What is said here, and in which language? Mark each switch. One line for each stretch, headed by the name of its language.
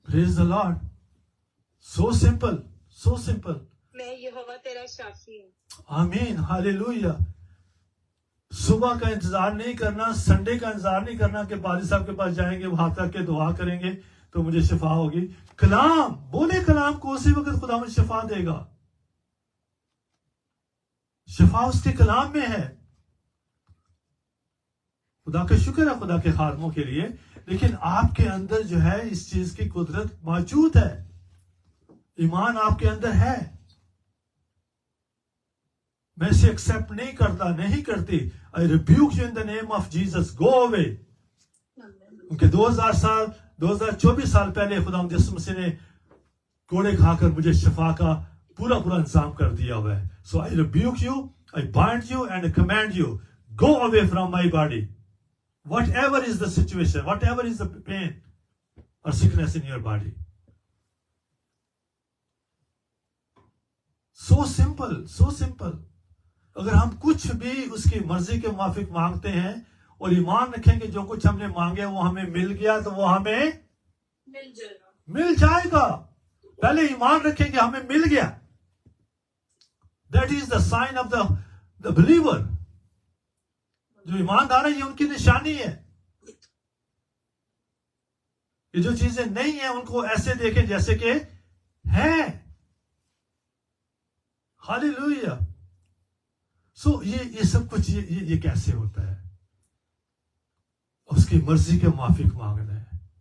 English: Praise the Lord. So simple, so simple.
Urdu: میں یہوہ تیرا شافی ہوں. آمین, ہاللویا. صبح کا انتظار نہیں کرنا, سنڈے کا انتظار نہیں کرنا کہ پادری صاحب کے پاس جائیں گے, وہاں تک کے دعا کریں گے تو مجھے شفا ہوگی. کلام بولے, کلام کو اسی وقت خدا مجھے شفا دے گا. شفا اس کے کلام میں ہے. خدا کا شکر ہے خدا کے خادموں کے لیے, لیکن آپ کے اندر جو ہے اس چیز کی قدرت موجود ہے. ایمان آپ کے اندر ہے. میں اسے ایکسپٹ نہیں کرتا, نہیں کرتی.
English: I rebuke you in the name of Jesus. Go away.
Urdu: کیونکہ 2024 سال پہلے خدا یسوع مسیح نے کوڑے کھا کر مجھے شفا کا پورا انتظام کر دیا ہوا ہے.
English: So I rebuke you, I bind you and I command you, go away from my body. Whatever is the situation, whatever is the pain or sickness in your body. So simple, so simple.
Urdu: اگر ہم کچھ بھی اس کی مرضی کے موافق مانگتے ہیں اور ایمان رکھیں کہ جو کچھ ہم نے مانگے وہ ہمیں مل گیا, تو وہ ہمیں مل جائے گا. پہلے ایمان رکھیں کہ ہمیں مل گیا.
English: That is the sign of the believer.
Urdu: جو ایماندار ہیں یہ ان کی نشانی ہے کہ جو چیزیں نہیں ہیں ان کو ایسے دیکھیں جیسے کہ ہیں. ہاللویا. سو یہ سب کچھ یہ کیسے ہوتا ہے؟ اس کی مرضی کے موافق مانگنا ہے.